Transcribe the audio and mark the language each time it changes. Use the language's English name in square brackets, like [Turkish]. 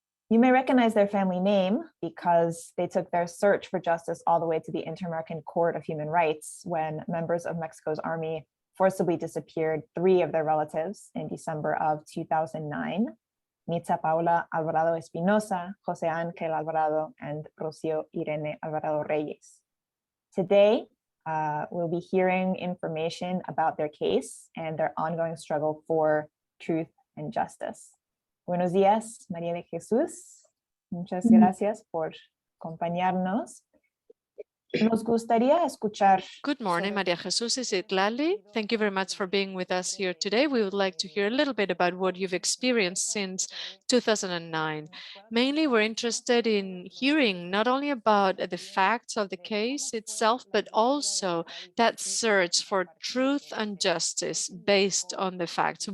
[English] You may recognize their family name because they took their search for justice all the way to the Inter-American Court of Human Rights when members of Mexico's army forcibly disappeared 3 of their relatives in December of 2009, Nitza Paula Alvarado Espinosa, Jose Ángel Alvarado, and Rocio Irene Alvarado Reyes. Today, we'll be hearing information about their case and their ongoing struggle for truth and justice. [Spanish] Buenos días, María de Jesús. Muchas gracias por acompañarnos. Nos gustaría escuchar. [English] Good morning, Maria Jesus Izitlali. Thank you very much for being with us here today. We would like to hear a little bit about what you've experienced since 2009. Mainly, we're interested in hearing not only about the facts of the case itself, but also that search for truth and justice based on the facts.